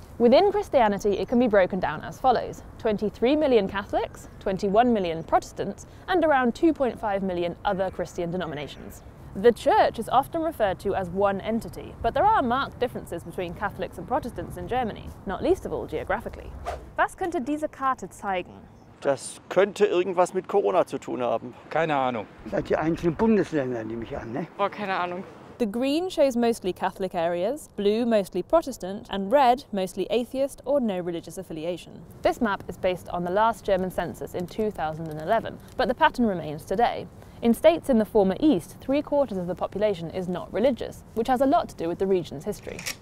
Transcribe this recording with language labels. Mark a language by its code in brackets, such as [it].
[en] Within Christianity, it can be broken down as follows: 23 million Catholics, 21 million Protestants, and around 2.5 million other Christian denominations. The Church is often referred to as one entity, but there are marked differences between Catholics and Protestants in Germany, not least of all geographically. [de] Was könnte diese Karte zeigen? Das könnte irgendwas mit Corona zu tun haben. Keine Ahnung. Seit die einzelnen Bundesländer, nehme ich an, ne? Boah, keine Ahnung. [en] The green shows mostly Catholic areas, blue mostly Protestant, and red mostly atheist or no religious affiliation. This map is based on the last German census in 2011, but the pattern remains today. In states in the former East, 3/4 of the population is not religious, which has a lot to do with the region's history.